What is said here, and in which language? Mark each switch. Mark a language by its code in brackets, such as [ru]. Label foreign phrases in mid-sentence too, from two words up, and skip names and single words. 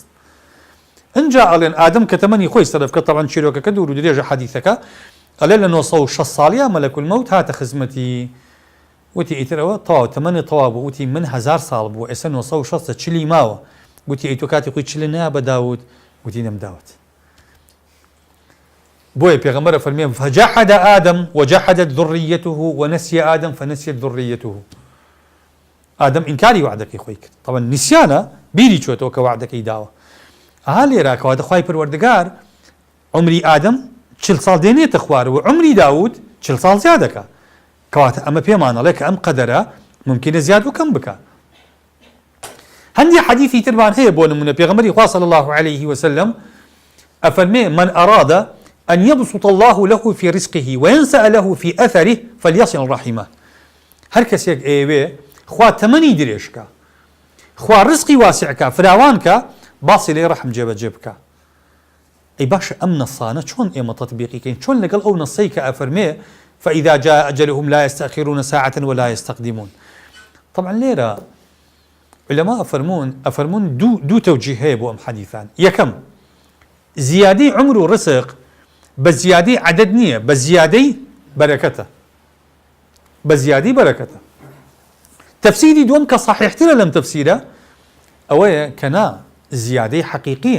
[ckb] اینجا ئەڵێن ئادەم کە تەمەنی خۆی سەرفکە تەبەن چیرۆکەکە دوور و درێژە حەدیثەکە ئەڵێ لە 960 ساڵیا [ar] مەلەک المەوت [ckb] هاتە خزمەتی، وتی ئیترەوە تەواو تەمەنی تەواو بوو، وتی من 1000 ساڵ بوو ئێستا 960 40 ماوە، وتی ئەی تۆ کاتی خۆی 40 نیا بە داوود، وتی نەمداوت. بۆیە پێغەمبەر فەرمێ [ar] فجحد آدم وجحدت ذريته ونسي آدم فنسيت ذريته. [ckb] آدم ئینکاری وعدەکەی خۆی کرد، طبعا نسیانە بیری چۆتەوە کە وعدەکەی داوە. لێرە کەواتە خوای پەروەردگار عمری ئادەم 40 ساڵ دێنێتە خوارەوە، عمری داوود 40 ساڵ زیاد دەکا. کەواتە ئەمە پێمانەڵێ کە ئەم قەدەرە ممکنە زیاد و کەم بکە. هەندی حەدیثی تربان هەیە بۆ نمونە پێغەمبەری خوا [ar] صلی الله عليه وسلم [ckb] ئەفەرمێ [ar] من أراد أن يبسط الله له في رزقه وينسأ له في أثره فليصل رحمه. [ckb] هەر کەسێک ئێوێ خوا تەمەنی درێژکە، خوا ڕزقی واسعکە، فراوانکە، باسی لێ ڕەحم جێبەجێ بکە. ئەی باشە ئەم نەسانە چۆن ئێمە تەطبیقیکەین؟ چۆن لەگەڵ ئەو نەسەی کە ئەفەرمێ [ar] فإذا جاء أجلهم لا يستأخرون ساعة ولا يستقدمون. [ckb] طبعا لێرە علەما ئەفەرمون دوو تەوجیه هەیە بۆ ئەم حەدیثان. یەکەم زیادەی عمر و ڕزق بە زیادەی عەدەد نییە، بە زیادەی بەرەکەتە، بە زیادەی بەرەکەتە. تەفسیری دووەم کە صحیحترە لەم تەفسیرە ئەوەیە کە نا زیادەی حەقیقیە.